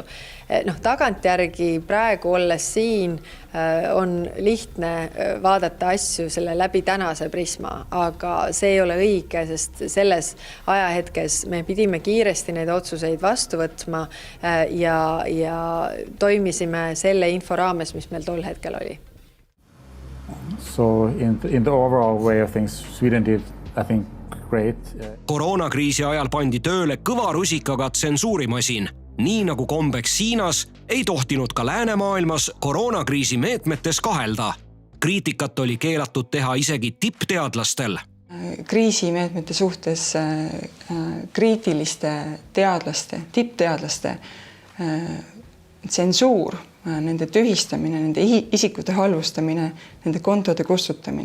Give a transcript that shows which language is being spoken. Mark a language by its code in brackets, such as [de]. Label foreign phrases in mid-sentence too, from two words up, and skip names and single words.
[et] Tagantjärgi praegu olles siin on lihtne vaadata asju selle läbi tänase prisma, aga see ei ole õige, sest selles ajahetkes me pidime kiiresti neid otsuseid vastu võtma ja toimisime selle info raames, mis meil tol hetkel oli. [en] So in the overall way of things, Sweden did, I think, great. [et] Koroonakriisi ajal pandi tööle kõva rusikaga tsensuurimasin. Nii nagu kombeks Hiinas, ei tohtinud ka läänemaailmas koroonakriisi meetmetes kahelda. Kriitikat oli keelatud teha isegi tippteadlastel. Kriisimeetmete suhtes kriitiliste teadlaste, tippteadlaste tsensuur, nende tühistamine, nende isikute halvustamine, nende kontode kustutamine.